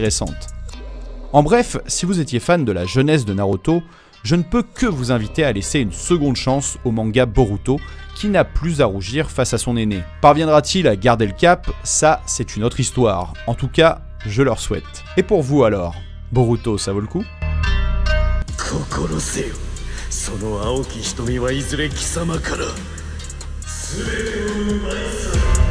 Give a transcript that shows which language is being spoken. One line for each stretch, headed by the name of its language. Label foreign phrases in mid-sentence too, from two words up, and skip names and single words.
French: En bref, si vous étiez fan de la jeunesse de Naruto, je ne peux que vous inviter à laisser une seconde chance au manga Boruto, qui n'a plus à rougir face à son aîné. Parviendra-t-il à garder le cap? Ça, c'est une autre histoire. En tout cas, je leur souhaite. Et pour vous alors, Boruto, ça vaut le coup?
Japanese: 心せよ、その青き瞳はいずれ貴様から全てを奪い去る。